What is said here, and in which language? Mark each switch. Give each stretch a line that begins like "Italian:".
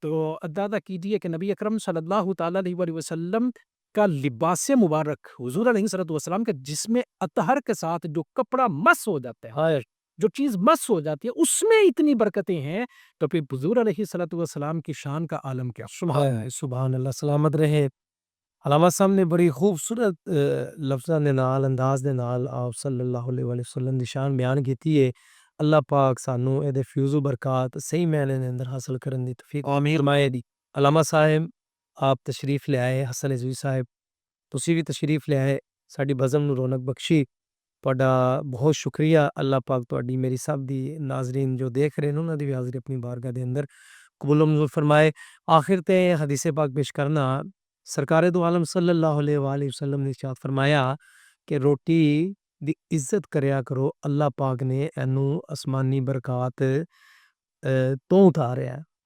Urdu: تو اندازہ کیجیے کہ نبی اکرم صلی اللہ تعالیٰ علیہ وآلہ وسلم کا لباس مبارک حضور علیہ الصلوۃ والسلام کا جس میں اطہر کے ساتھ جو کپڑا مس ہو جاتا ہے, ہائے. جو چیز مس ہو جاتی ہے اس میں اتنی برکتیں ہیں, تو پھر حضور علیہ الصلوۃ والسلام کی شان کا عالم کیا. ہائے. سبحان اللہ. سلامت رہے.
Punjabi: علامہ صاحب نے بڑی خوبصورت لفظاں دے نال انداز دے نال آپ صلی اللہ علیہ وآلہ وسلم دی شان بیان کیتی ہے. اللہ پاک سانو اے دے فیوز و برکات صحیح معنی دے اندر حاصل کرن دی توفیق آمین فرمائے دی. علامہ صاحب آپ تشریف لے آئے, حسن عزوی صاحب تسی بھی تشریف لے آئے, ساڈی بزم نو رونق بخشی. تہاڈا بہت شکریہ. اللہ پاک تہاڈی میری سب دی ناظرین جو دیکھ رہے نے انہاں دی بھی حاضری اپنی بارگاہ دے اندر قبول و منظور فرمائے. آخر تے حدیث پاک پیش کرنا, سرکار دو عالم صلی اللہ علیہ وآلہ وسلم نے ارشاد فرمایا کہ روٹی دی عزت کریا کرو, اللہ پاک نے اینو آسمانی برکات تو اتاریا ہے.